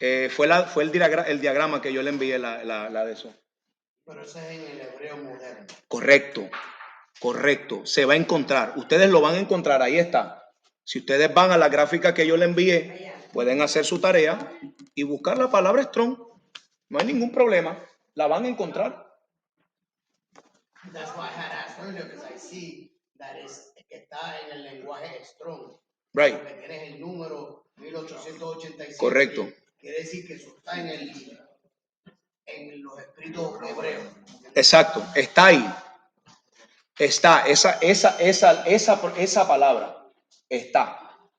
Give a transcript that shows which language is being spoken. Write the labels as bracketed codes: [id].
[es] Fue el diagrama que yo le envié, la de eso. Pero ese es en el hebreo moderno. Correcto. Se va a encontrar. Ustedes lo van a encontrar. Ahí está. Si ustedes van a la gráfica que yo le envié, pueden hacer su tarea y buscar la palabra strong. No hay ningún problema. La van a encontrar. [en] That's why I had asked earlier, because I see that [es] está en el lenguaje strong. [en] Right. [es] Porque tienes el número 1887. Correcto. Quiere decir que eso está en los escritos hebreos. Exacto. Está ahí. Está. Esa palabra está.